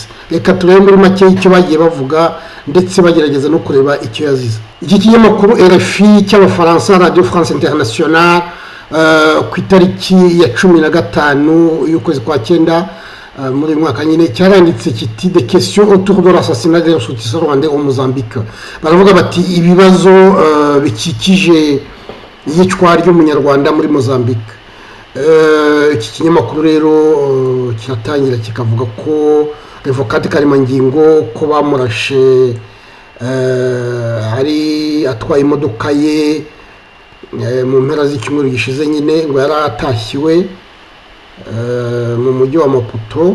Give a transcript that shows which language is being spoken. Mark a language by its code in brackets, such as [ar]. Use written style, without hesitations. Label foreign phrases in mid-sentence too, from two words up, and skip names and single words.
[rw] Reka turebe muri make icyo bagiye bavuga ndetse bagerageza no kureba icyo yazize. Iki kinyamakuru RFI cy'Abafaransa, Radio France Internationale, ku itariki ya 15 y'ukwezi kwa 9 muri mwaka nyine cyaranditse kiti [fr] des questions autour de l'assassinat des ressortissants rwandais au Mozambique. [rw] Baravuga bati ibibazo bikikije iyicwa ry'umunyarwanda muri Mozambique. Iki kinyamakuru rero kiratangira kikavuga ko Revocate Karemangingo ko bamurashe hari atwaye imodoka ye mu mpera z'icyumweru gishize nyine, ngo yaratashiwe mu mujyi wa Maputo.